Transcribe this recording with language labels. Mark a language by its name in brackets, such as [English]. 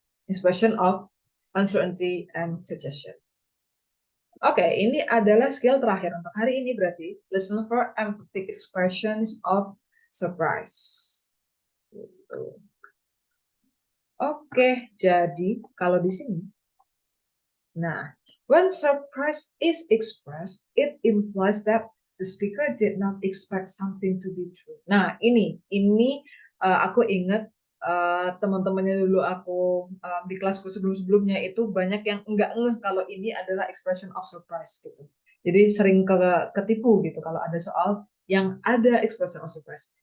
[English] Expression of uncertainty and suggestion. [Indonesian] Oke, ini adalah skill terakhir untuk hari ini berarti. [English] Listen for emphatic expressions of surprise. [Indonesian] Gitu. Oke, jadi kalau di sini, nah, [English] when surprise is expressed, it implies that the speaker did not expect something to be true. [Indonesian] Nah, ini aku ingat teman-temannya dulu aku di kelasku sebelum-sebelumnya itu banyak yang enggak ngeh kalau ini adalah expression of surprise gitu. Jadi sering ketipu gitu kalau ada soal yang ada expression of surprise.